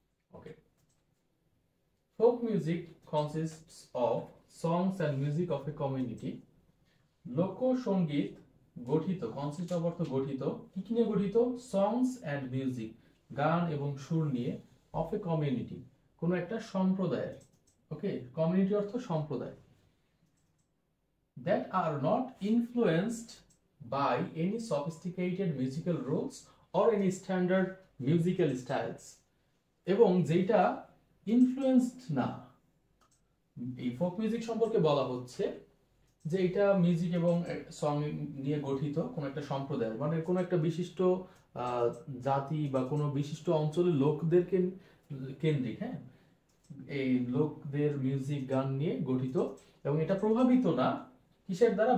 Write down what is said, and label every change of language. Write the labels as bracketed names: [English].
[English] Okay, folk music consists of songs and music of a community. [Bangla] লোকসঙ্গীত গঠিত, consist of অর্থ গঠিত, কি নিয়ে গঠিত? [English] songs and music, [Bangla] গান এবং সুর নিয়ে, [English] of a community, [Bangla] কোনো একটা সম্প্রদায়ের। ওকে, কমিউনিটি অর্থ সম্প্রদায়। [English] that are not influenced by any sophisticated musical rules or any standard musical styles, [Bangla] এবং যেটা ইনফ্লুয়েন্সড না। এই ফোক মিউজিক সম্পর্কে বলা হচ্ছে যে এটা মিউজিক এবং সং নিয়ে গঠিত কোন একটা সম্প্রদায়, মানে কোন একটা বিশিষ্ট জাতি বা কোনো বিশিষ্ট অঞ্চলের লোকদেরকে কেন্দ্রিক। হ্যাঁ, এই লোকদের মিউজিক গান নিয়ে গঠিত, এবং এটা প্রভাবিত না কিসের দ্বারা?